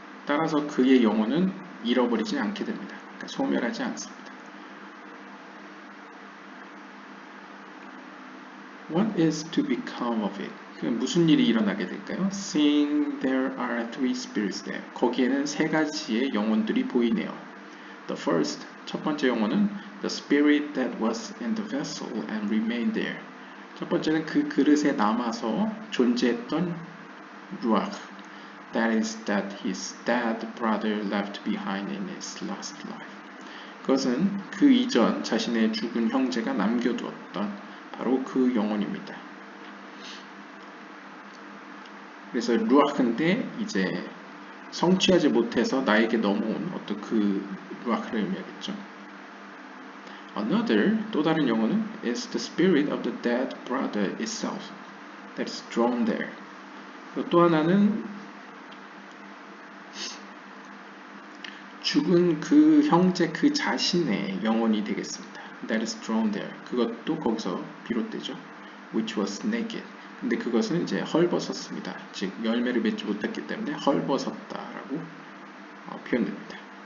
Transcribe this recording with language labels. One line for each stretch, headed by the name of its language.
Korean: 따라서 그의 영혼은 잃어버리지 않게 됩니다. 그러니까 소멸하지 않습니다.
English: What is to become of it?
Korean: 무슨 일이 일어나게 될까요?
English: Seeing there are three spirits there.
Korean: 거기에는 세 가지의 영혼들이 보이네요.
English: The first,
Korean: 첫 번째 영혼은
English: the spirit that was in the vessel and remained there.
Korean: 첫 번째는 그 그릇에 남아서 존재했던 루아흐.
English: That is that his dead brother left behind in his last life.
Korean: 그것은 그 이전 자신의 죽은 형제가 남겨두었던 바로 그 영혼입니다. 그래서 루아흐인데 이제 성취하지 못해서 나에게 넘어온 어떤 그 루아흐를 의미하겠죠.
English: Another,
Korean: 또 다른 영혼은
English: is the spirit of the dead brother itself that is drawn there.
Korean: 또 하나는 죽은 그 형제 그 자신의 영혼이 되겠습니다.
English: That is drawn there.
Korean: 그것도 거기서 비롯되죠.
English: Which was naked.
Korean: 근데 그것은 이제 헐벗었습니다. 즉 열매를 맺지 못했기 때문에 헐벗었다라고 표현됩니다.